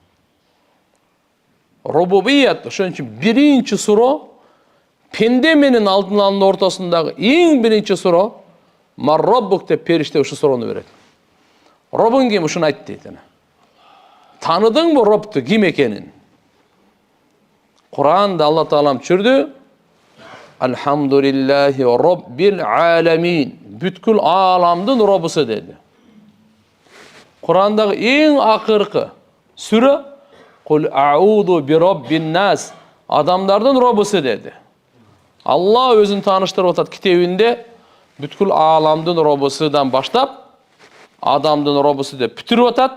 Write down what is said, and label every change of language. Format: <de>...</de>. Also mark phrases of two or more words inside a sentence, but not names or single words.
<ky>Рубубият, ошон үчүн биринчи суроо пенде менен Алланын ортосундагы эң биринчи суроо</ky> <ar>ما ربك</ar> <ky>деп периште ушу суроону берет. Робуң ким? Ушуну айт дейт. Таныдыңбы Робту ким экенин? Куранда Алла Таалам түшүрдү.</ky> <ar>الحمد لله رب العالمين.</ar> <ky>Бүткүл ааламдын робусу деди. Курандагы эң акыркы сүрө</ky> <ar>قل أعوذ برب الناس.</ar> <ky>Адамдардын робусу деди. Алла өзүн тааныштырып атат китебинде бүткүл ааламдын робусудан баштап адамдын робусу деп бүтүрүп атат.</ky>